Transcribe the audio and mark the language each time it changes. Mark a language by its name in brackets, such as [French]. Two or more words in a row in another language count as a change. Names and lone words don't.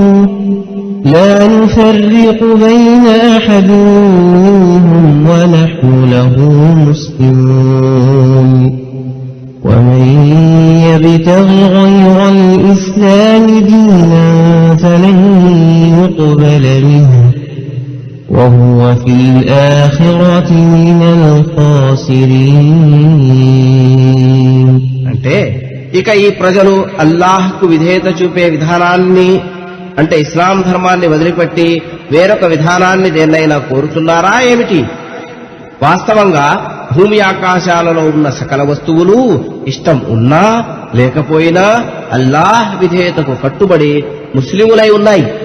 [Arabic] لا نفرق بين أحد منهم ونحن له مسلمون ومن يبتغ غير الإسلام دينا فلن يقبل منه وهو في الآخرة من الخاسرين. [Telugu] అంటే ఇక ఈ ప్రజలు అల్లాహ్కు విధేయత చూపే విధానాన్ని అంటే ఇస్లాం ధర్మాన్ని వదిలిపెట్టి వేరొక విధానాన్ని దేన్నైనా కోరుతున్నారా ఏమిటి? వాస్తవంగా భూమి ఆకాశాలలో ఉన్న సకల వస్తువులు ఇష్టం ఉన్నా లేకపోయినా అల్లాహ్ విధేయతకు కట్టుబడి ముస్లిములై ఉన్నాయి.